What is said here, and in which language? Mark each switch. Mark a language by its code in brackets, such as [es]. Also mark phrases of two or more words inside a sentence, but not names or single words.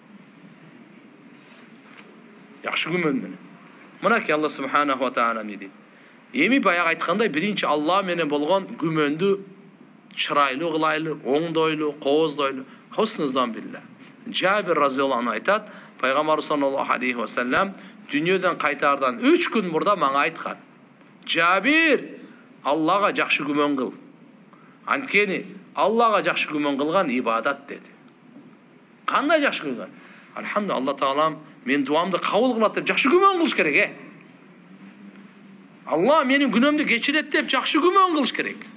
[ky] Жакшы күмөн менен. Мынакей Алла [ar] سبحانه وتعالى [ky] не дейт? Эми баягы айткандай биринчи Алла менен болгон күмөндү чырайлуу кылайлы, оңдойлу, кооздойлу. [ar] حسن الظن بالله. [ky] Жабир [ar] رضي الله عنه [ky] айтат, пайгамбар [ar] صلى الله عليه وسلم [ky] дүйнөдөн кайтаардан 3 күн мурда мага айткан: "Жабир, Аллага жакшы күмөн кыл. Анткени Аллага жакшы күмөн кылган ибадат" деди. Кандай жакшы кылган? Алхамдулилlah, Алла Таалам мен дуамды кабыл кылат деп жакшы күмөн кылыш керек, Allah менин күнөөмдү кечирет деп жакшы күмөн кылыш керек.